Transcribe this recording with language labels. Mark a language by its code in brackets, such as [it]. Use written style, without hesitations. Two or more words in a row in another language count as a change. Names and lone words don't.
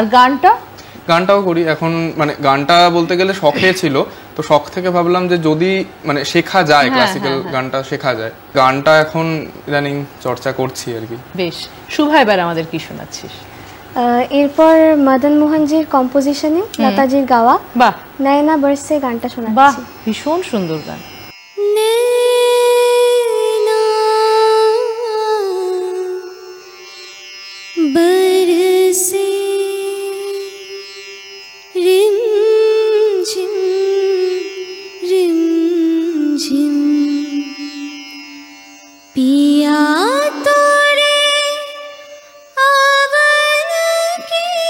[bn] গানটাও করি এখন, মানে গানটা বলতে গেলে শখে ছিল, তো শখ থেকে ভাবলাম যে যদি মানে শেখা যায়, ক্লাসিক্যাল গানটা শেখা যায়, গানটা এখন ইদানিং চর্চা করছি আর কি। বেশ, শুভা এবার আমাদের কি শোনাচ্ছিস? এরপর মদন মোহনজির কম্পোজিশনে লতাজির গাওয়া বাহ, নয়না বর্ষে গানটা বাহ, শোনাচ্ছি। ভীষণ সুন্দর গান। [hi] नैना बरसे रिमझिम रिमझिम पिया तोरे आवन की